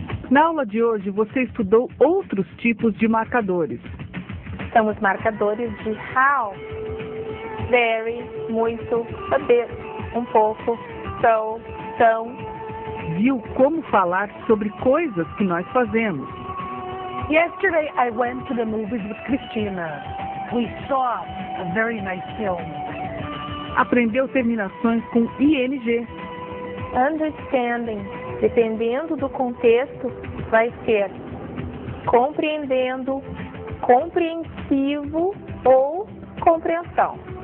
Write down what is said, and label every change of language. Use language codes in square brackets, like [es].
[pt] Na aula de hoje, você estudou outros tipos de marcadores. São os marcadores de how, very, muito, a bit, um pouco, so, tão. Viu como falar sobre coisas que nós fazemos. [en] Yesterday I went to the movies with Christina. We saw a very nice film. [pt] Aprendeu terminações com ing. Understanding, dependendo do contexto, vai ser compreendendo, compreensivo ou compreensão.